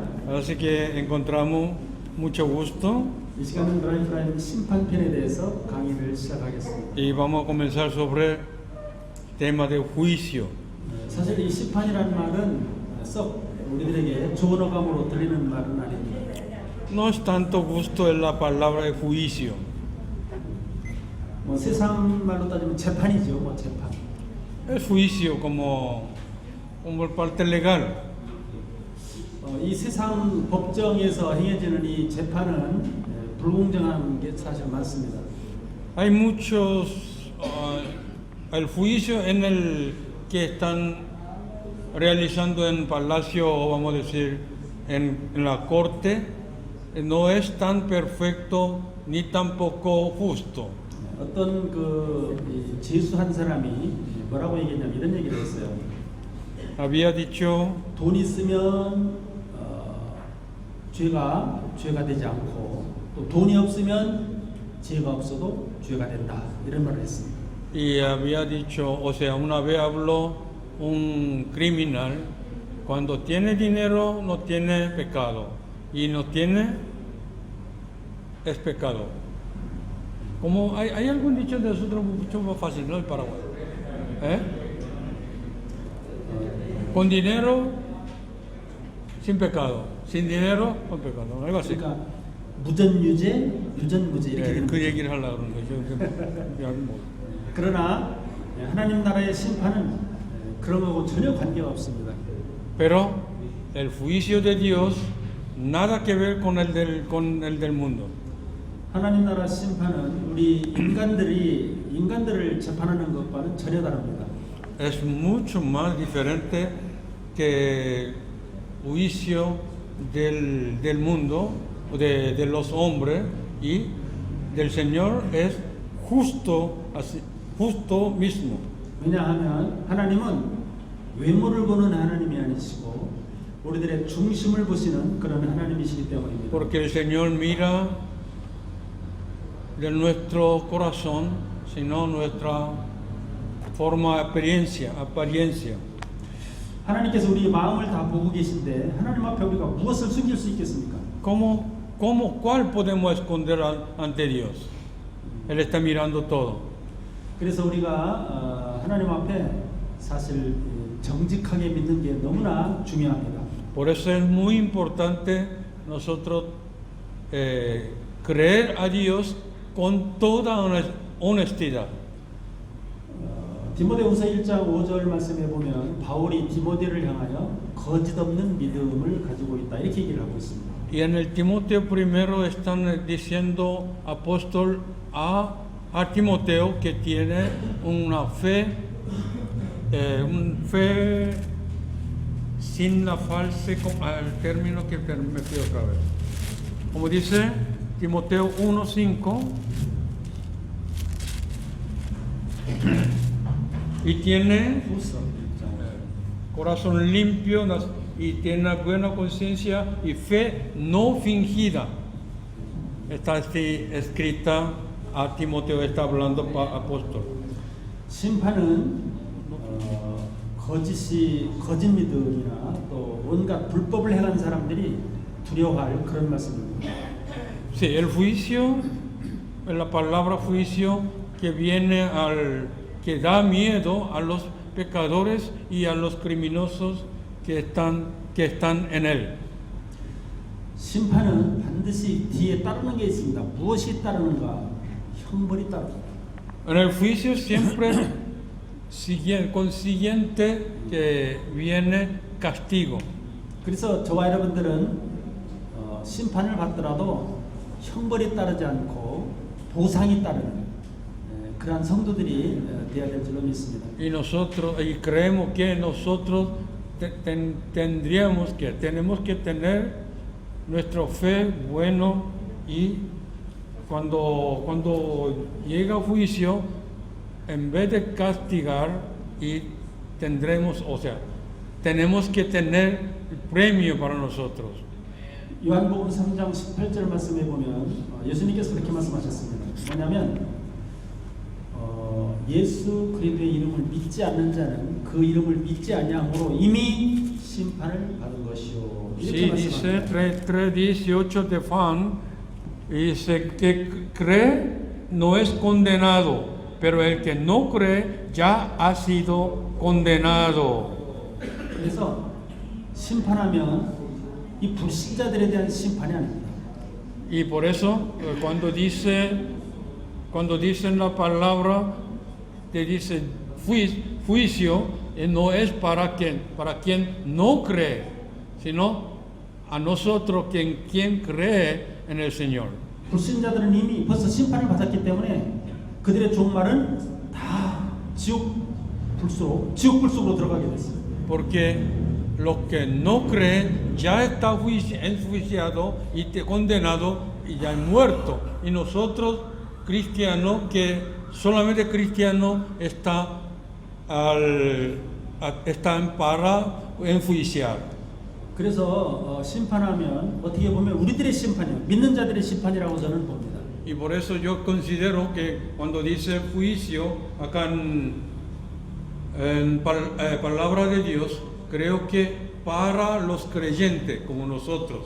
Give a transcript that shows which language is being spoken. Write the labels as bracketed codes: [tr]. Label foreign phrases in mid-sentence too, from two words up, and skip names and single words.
[es] Así que encontramos mucho gusto [ko] 이 시간은 라이프라인 심판편에 대해서 강의를 시작하겠습니다. [es] y vamos a comenzar sobre el tema de juicio. [ko] 사실 이 심판이라는 말은 썩 우리들에게 좋은 어감으로 들리는 말은 아닙니다. [es] No es tanto gusto en la palabra de juicio. [ko] 뭐 세상 말로 따지면 재판이죠, 뭐 재판. [es] Es juicio como el parte legal. [ko] 이 세상 법정에서 행해지는 이 재판은 불공정한 게 사실 많습니다. [es] Hay muchos, el juicio en el que están realizando en palacio, o vamos a decir, en la corte, no es tan perfecto ni tampoco justo. [ko] 어떤 이 재수한 사람이 뭐라고 얘기했냐면 이런 얘기를 했어요. [es] Había dicho, [ko] 돈 있으면 죄가 되지 않고 또 돈이 없으면 죄가 없어도 죄가 된다 이런 말을 했습니다. [es] y había dicho, o sea, una vez habló un criminal, cuando tiene dinero no tiene pecado, y no tiene es pecado. Como hay algún dicho de nosotros mucho más fácil, ¿no? El Paraguay. Con dinero, sin pecado. Sin dinero, con pecado. Algo así. [ko] 그러니까 무전유죄, 유전무죄 이렇게 되는 그 거죠. 얘기를 하려고 그러는 거죠. 그러나 하나님 나라의 심판은 그런 거하고 전혀 관계가 없습니다. [es] Pero el juicio de Dios nada que ver con el del mundo. [ko] 하나님 나라 심판은 우리 인간들을 재판하는 것과는 전혀 다릅니다. [es] Es mucho más diferente que juicio del mundo, de los hombres, y del Señor es justo, así, justo mismo. [ko] 왜냐하면 하나님은 외모를 보는 하나님이 아니시고 우리들의 중심을 보시는 그런 하나님이시기 때문입니다. [es] Porque el Señor mira de nuestro corazón, sino nuestra forma apariencia. [ko] 하나님께서 우리 마음을 다 보고 계신데 하나님 앞에 우리가 무엇을 숨길 수 있겠습니까? [es] ¿Cuál podemos esconder ante Dios? Él está mirando todo. [ko] 그래서 우리가 하나님 앞에 사실 정직하게 믿는 게 너무나 중요합니다. [es] Por eso es muy importante nosotros creer a Dios con toda honestidad. [ko] 디모데후서 1장 5절 말씀에 보면 바울이 디모데를 향하여 거짓 없는 믿음을 가지고 있다 이렇게 얘기를 하고 있습니다. [es] Y en el Timoteo primero están diciendo apóstol a Timoteo que tiene una fe sin la falsa, el término que me pido otra vez. Como dice Timoteo 1:5, y tiene corazón limpio y tiene buena conciencia y fe no fingida. Está escrita a Timoteo, está hablando apóstol. [ko] 심판은 거짓 믿음이나 또 온갖 불법을 행한 사람들이 두려워할 그런 말씀입니다. [es] Sí, el juicio, la palabra juicio que viene que da miedo a los pecadores y a los criminosos que están en él. [ko] 심판은 반드시 뒤에 따르는 게 있습니다. 무엇이 따르는가? 형벌이 따릅니다. [es] En el juicio siempre consiguiente que viene castigo. [ko] 그래서 저와 여러분들은 심판을 받더라도 형벌이 따르지 않고 보상이 따르는 그러한 성도들이 되어야 될 줄로 믿습니다. [es] Y creemos que nosotros tenemos que tener nuestra fe bueno, y cuando llega juicio, en vez de castigar, y tendremos, o sea, tenemos que tener el premio para nosotros. [ko] 요한복음 3장 18절 말씀에 보면 예수님께서 그렇게 말씀하셨습니다. 뭐냐면 예수 그리스도의 이름을 믿지 않는 자는 그 이름을 믿지 아니함으로 이미 심판을 받은 것이요. 이렇게 [es] Sí, dice [ko] 말씀합니다. [es] 3:18 de Juan, dice que cree no es condenado, pero el que no cree ya ha sido condenado. [ko] 그래서 심판하면 이 불신자들에 대한 심판이 아닙니다. [es] Y por eso cuando dicen la palabra, te dice juicio, no es para quien no cree, sino a nosotros quien cree en el Señor. [ko] 불신자들은 이미 벌써 심판을 받았기 때문에 그들의 종말은 다 지옥 불 속으로 들어가게 됐어요. [es] Porque los que no creen ya está enjuiciado y condenado y ya muerto. Y nosotros cristianos, que solamente cristiano está para enjuiciar. [ko] 그래서 심판하면 어떻게 보면 우리들의 심판이요, 믿는 자들의 심판이라고 저는 봅니다. [es] Y por eso yo considero que cuando dice juicio acá en palabra de Dios, creo que para los creyentes como nosotros.